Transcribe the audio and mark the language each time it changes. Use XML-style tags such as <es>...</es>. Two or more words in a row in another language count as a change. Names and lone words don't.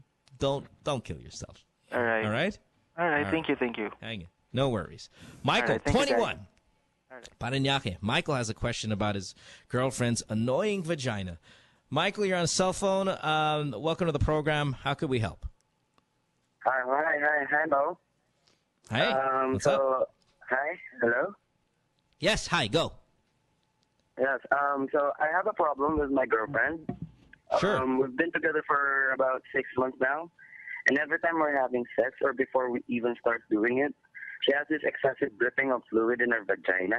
<en>Don't kill yourself. All right. All right? All right, thank you. Hang in. No worries. Michael, 21. Parañaque. Michael has a question about his girlfriend's annoying vagina. Michael, you're on a cell phone. Welcome to the program. How could we help? Hi, Mo. Hi. What's up? Hi, hello. Yes, hi. Go. Yes. So I have a problem with my girlfriend. Sure. We've been together for about 6 months now, and every time we're having sex or before we even start doing it, she has this excessive dripping of fluid in her vagina.</en>